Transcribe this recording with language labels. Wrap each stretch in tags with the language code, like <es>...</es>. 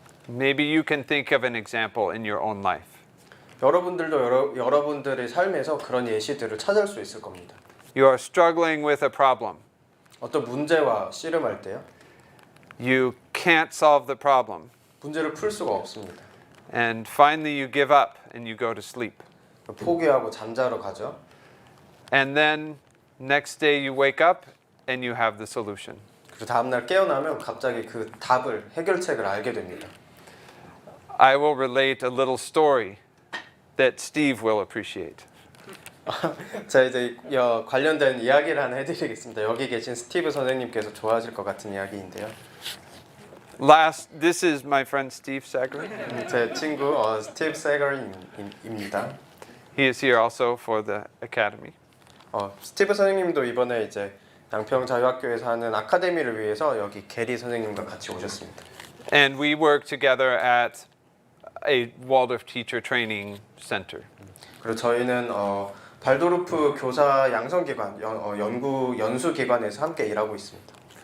<en>Maybe you can think of an example in your own life.</en> <ko>여러분들도 여러분들의 삶에서 그런 예시들을 찾을 수 있을 겁니다.</ko> <en>You are struggling with a problem.</en> <ko>어떤 문제와 씨름할 때요.</ko> <en>You can't solve the problem.</en> <ko>문제를 풀 수가 없습니다.</ko> <en>And finally you give up and you go to sleep.</en> <ko>포기하고 잠자러 가죠.</ko> <en>And then next day you wake up and you have the solution.</en> <ko>그리고 다음 날 깨어나면 갑자기 그 답을 해결책을 알게 됩니다.</ko> <en>I will relate a little story that Steve will appreciate.</en> <ko>자 이제 관련된 이야기를 하나 해드리겠습니다. 여기 계신 스티브 선생님께서 좋아하실 것 같은 이야기인데요.</ko> <en>This is my friend Steve Sager.</en> <ko>제 친구 스티브 세거입니다.</ko> <en>He is here also for the academy.</en> <ko>스티브 선생님도 이번에 이제 양평자유학교에서 하는 아카데미를 위해서 여기 게리 선생님과 같이 오셨습니다.</ko> <en>And we work together at a Waldorf teacher training center.</en> <ko>그리고 저희는 발도르프 교사 양성기관 연수기관에서 함께 일하고 있습니다.</ko>